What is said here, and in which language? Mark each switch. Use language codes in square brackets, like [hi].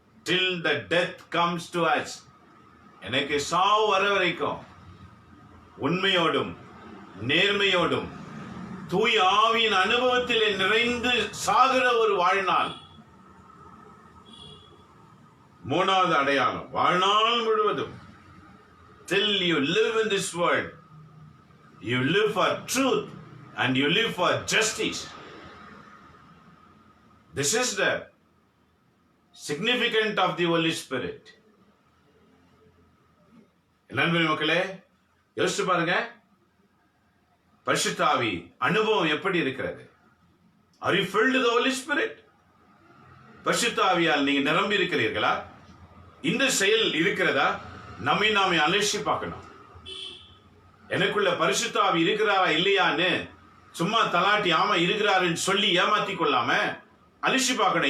[en] till the death comes to us. [ta] எனக்கு சாவு வர வரைக்கும் உண்மையோடும் நேர்மையோடும் தூய ஆவியின் அனுபவத்தில் நிறைந்து சாகிற ஒரு வாழ்நாள். மூணாவது அடையாளம், வாழ்நாள் முழுவதும். [en] till you live in this world, you live for truth and you live for justice. This is the significance of the Holy Spirit. [ta] நண்பர்களே, மக்களே, யோசிச்சு பாருங்க. பரிசுத்த ஆவி அனுபவம் எப்படி இருக்கிறது? [en] Are you filled with the Holy Spirit? [ta] பரிசுத்த ஆவியால் நீங்க நிரம்பி இருக்கிறீர்களா? இந்த செயல் இருக்கிறதா? நம்மை நாமே அலசி பார்க்கணும். எனக்குள்ள பரிசுத்த ஆவி இருக்கிறாரா இல்லையான்னு சும்மா தலாட்டி ஆமா இருக்கிறாருன்னு சொல்லி ஏமாத்தி கொள்ளாம அலசி பார்க்கணும்.